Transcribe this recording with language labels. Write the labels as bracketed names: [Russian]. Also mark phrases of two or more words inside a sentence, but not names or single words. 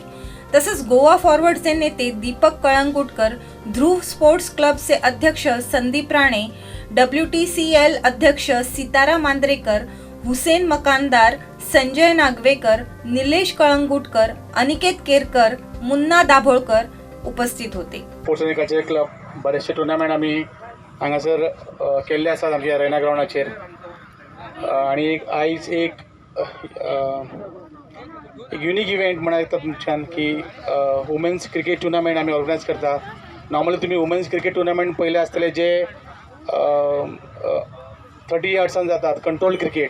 [Marathi] तसंच गोवा फॉरवर्डचे नेते दीपक कळंगुटकर, ध्रुव स्पोर्ट्स क्लबचे अध्यक्ष संदीप राणे, WTCL अध्यक्ष सितारा मांद्रेकर, हुसेन मकानदार, संजय नागवेकर, निलेश कळंगुटकर, अनिकेत केरकर, मुन्ना दाभोळकर उपस्थित होते. [Konkani] स्पोर्ट्स आनी [English] cultural club [Konkani] बरेचशे टुर्नामेंट आमी हांगासर केल्ले आसात आमच्या रैना ग्राउंडाचेर. आनी आयज एक [English] unique event [Konkani] म्हणा येता तुमच्यान की [English] women's cricket tournament [Konkani] आमी ऑर्गनायज करता. नॉर्मली तुमी [English] women's cricket tournament [Konkani] पयले आसतले जे 30 यार्ड्सान जातात, [English] control cricket.